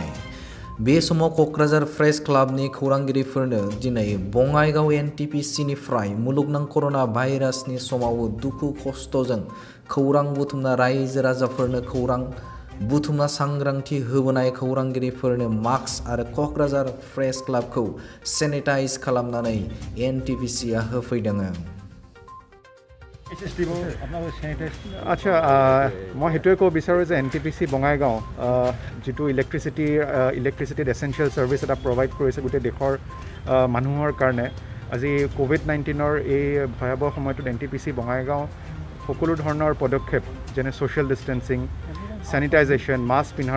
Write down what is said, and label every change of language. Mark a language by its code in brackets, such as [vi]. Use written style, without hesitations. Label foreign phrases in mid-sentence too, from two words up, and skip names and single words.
[brx] बे समाव क'क्राझार प्रेस क्लाबनि खौरांगिरिफोरनो दिनै बङाइगाव NTPC-निफ्राय मुलुगनां कर'ना भाइरासनि समाव दुखु खस्थ'जों खौरां बुथुमना रायजो राजाफोरनो खौरां बुथुमना सांग्रांथि होबोनाय खौरांगिरिफोरनो मास्क आरो क'क्राझार प्रेस क्लाबखौ सेनिटाइज खालामनानै NTPC-आ होफैदों। [as] আচ্ছা মই সেইটোৱে ক'ব বিচাৰোঁ যে NTPC বঙাইগাঁও যিটো ইলেক্ট্ৰিচিটিত [en] essential service [as] এটা প্ৰভাইড কৰিছে গোটেই দেশৰ মানুহৰ কাৰণে আজি COVID-19 এই ভয়াৱহ সময়টোত NTPC বঙাইগাঁও সকলো ধৰণৰ পদক্ষেপ যেনে [en] social distancing sanitization mask [as] পিন্ধাৰ